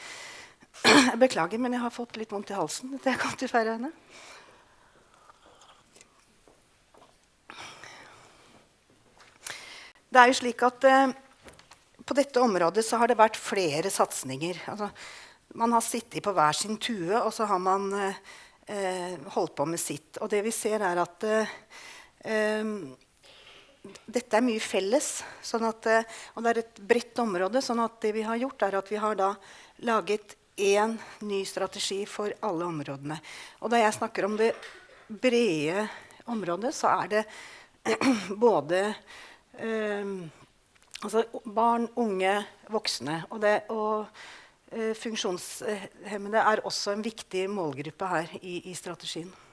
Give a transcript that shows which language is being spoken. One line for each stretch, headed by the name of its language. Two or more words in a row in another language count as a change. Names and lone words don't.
Swedish: Jag beklagar, men jag har fått lite ont i halsen när jag kom till Färöarna. Det är ju slik att på detta område så har det varit flera satsningar. Alltså, man har suttit på var sin tue, och så har man
Norwegian: holdt på med sitt. Og det vi ser at dette mye felles, sånn at, og det et bredt område, sånn at det vi har gjort at vi har da laget en ny strategi for alle områdene. Og da jeg snakker om det brede området, så det både altså barn, unge, voksne, og funksjonshemmede også en viktig målgruppe her i strategien.